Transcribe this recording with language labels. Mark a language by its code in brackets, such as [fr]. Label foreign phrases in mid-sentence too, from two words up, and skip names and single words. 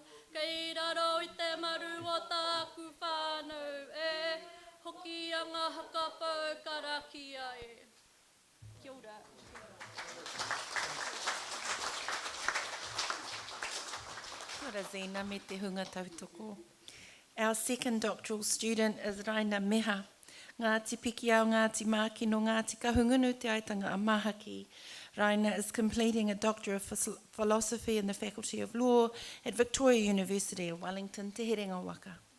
[mi] Kei raro I te maru o tāku whānau e, hoki a ngā hakapau karakia e. Kia ora. Ora Zina me te hunga tautoko. [en] Our second doctoral student is Raina Meha. [mi] Ngāti piki au Ngāti Māki no Ngāti Kahungunu te aitanga a Mahaki. [en] Raina is completing a Doctor of Philosophy in the Faculty of Law at Victoria University of Wellington, Te Herenga Waka.